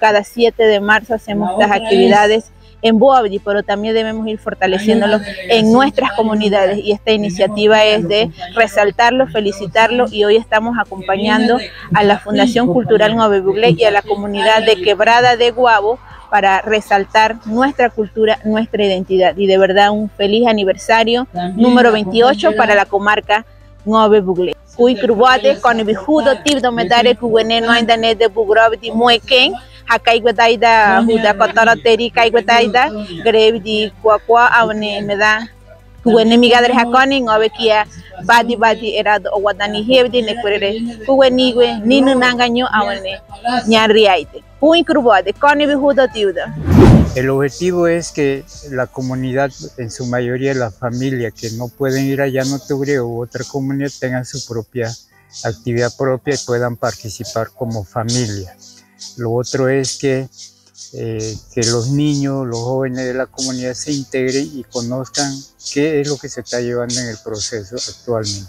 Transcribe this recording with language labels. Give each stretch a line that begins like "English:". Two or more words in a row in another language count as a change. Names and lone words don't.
Spanish: cada 7 de marzo hacemos estas actividades en Boabdi, pero también debemos ir fortaleciéndolo en nuestras comunidades, y esta iniciativa es de resaltarlo, felicitarlo, y hoy estamos acompañando a la Fundación Cultural Ngave Buglé y a la comunidad de Quebrada de Guabo para resaltar nuestra cultura, nuestra identidad, y de verdad un feliz aniversario número 28 para la comarca Ngave Buglé.
Ngäbere: Kui Krubate con bijudo tibdo medare kuwene no indane de Bugrabdi mueken hakai gwetaida huda kotara teri kai gwetaida grevdi kwa awne meda kuwene migadre hakoni Ngave kia badi erado owadani hebdi nekurere kuweni gwe ninu nangaño awne ñarriaite Kui Krubate con bijudo tibdo.
Spanish: El objetivo es que la comunidad, en su mayoría la familia que no pueden ir allá a Notubrí u otra comunidad, tengan su propia actividad propia y puedan participar como familia. Lo otro es que los niños, los jóvenes de la comunidad se integren y conozcan qué es lo que se está llevando en el proceso actualmente.